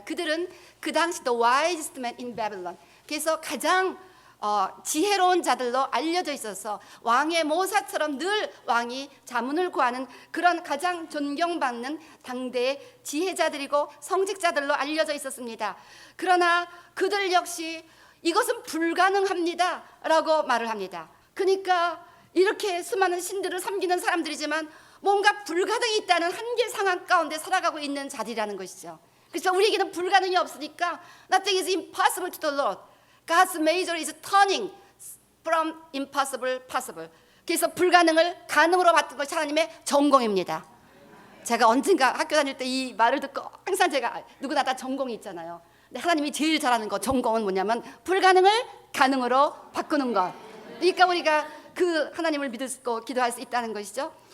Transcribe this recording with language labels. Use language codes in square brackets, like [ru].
[ko] 그들은 그 당시 [en] the wisest man in Babylon, [ko] 그래서 가장 지혜로운 자들로 알려져 있어서 왕의 모사처럼 늘 왕이 자문을 구하는 그런 가장 존경받는 당대의 지혜자들이고 성직자들로 알려져 있었습니다. 그러나 그들 역시 이것은 불가능합니다 라고 말을 합니다. 그러니까 이렇게 수많은 신들을 섬기는 사람들이지만 뭔가 불가능이 있다는 한계 상황 가운데 살아가고 있는 자들이라는 것이죠. 그래서 우리에게는 불가능이 없으니까 [en] nothing is impossible to the Lord. God's major is turning from impossible possible. [ko] 그래서 불가능을 가능으로 바꾸는 것이 하나님의 전공입니다. 제가 언젠가 학교 다닐 때 이 말을 듣고 항상 제가 누구나 다 전공이 있잖아요. 근데 하나님이 제일 잘하는 거 전공은 뭐냐면 불가능을 가능으로 바꾸는 것. 그러니까 우리가 그 하나님을 믿을 수 있고 기도할 수 있다는 것이죠.